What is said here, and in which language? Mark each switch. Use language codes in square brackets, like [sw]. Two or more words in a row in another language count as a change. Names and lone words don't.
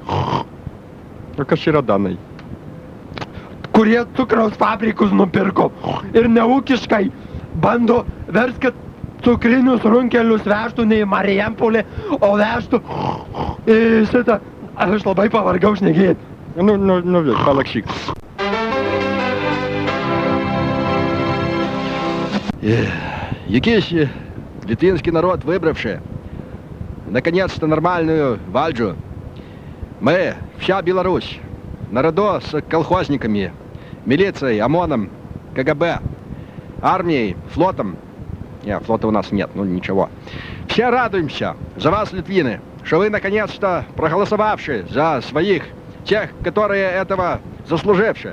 [lt] O kas yra danai? Kurie cukraus fabrikus nupirko ir neūkiškai bando vers, kad cukrinius runkelius vežtų ne į Marijampolę, o vežtų į šitą. Aš labai pavargau šnekėti. Ну, palakšyk. [ru] Якийсь литвинский народ, выбравший наконец-то нормальную вальджу. Мы, вся Беларусь, народу с колхозниками, милицией, ОМОНом, КГБ, армией, флотом. Нет, флота у нас нет, ну ничего. Все радуемся за вас, литвины, что вы наконец-то проголосовавшие за своих, тех, которые этого заслужившие.